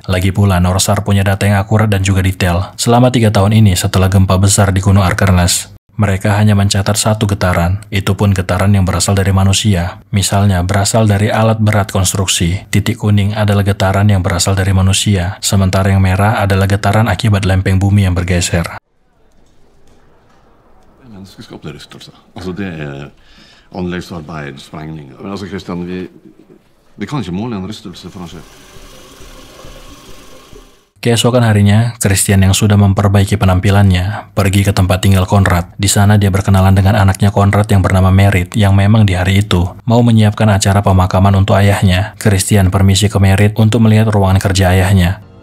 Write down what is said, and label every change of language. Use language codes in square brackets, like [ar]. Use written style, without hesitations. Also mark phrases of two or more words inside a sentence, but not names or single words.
[id] Lagi pula Norsar punya data yang akurat dan juga detail. Selama 3 tahun ini setelah gempa besar di Gunung Arker, mereka hanya mencatat satu getaran, itu pun getaran yang berasal dari manusia. Misalnya, berasal dari alat berat konstruksi. Titik kuning adalah getaran yang berasal dari manusia, sementara yang merah adalah getaran akibat lempeng bumi yang bergeser. [no] Menneskeskapte rystelser. Altså det er anleggsarbeid, sprengninger. Men altså Christian, vi kan ikke måle en rystelse for han skjer. [id] Keesokan harinya, Christian yang sudah memperbaiki penampilannya pergi ke tempat tinggal Conrad. Di sana dia berkenalan dengan anaknya Conrad yang bernama Merit, yang memang di hari itu mau menyiapkan acara pemakaman untuk ayahnya. Christian permisi ke Merit untuk melihat ruangan kerja ayahnya.